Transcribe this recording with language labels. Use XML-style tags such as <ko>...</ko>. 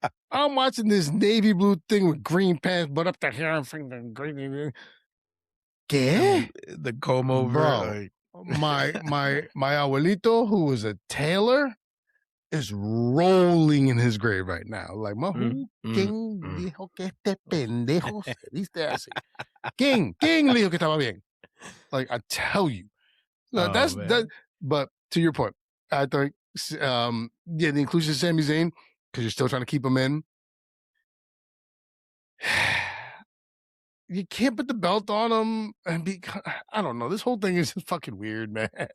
<en>I'm watching this navy blue thing with green pants, but up to here I'm freaking green.</en> <es>¿Qué? The Como,</es> <en>bro. My abuelito, who was a tailor, is rolling in his grave right now.</en> <es>Like, ¿quién dijo que este pendejo se viste así? ¿Quién le dijo que estaba bien?</es> <en>Like, I tell you. That. But to your point, I think, the inclusion of Sami Zayn, because you're still trying to keep him in. You can't put the belt on him and be, I don't know. This whole thing is just fucking weird, man.</en>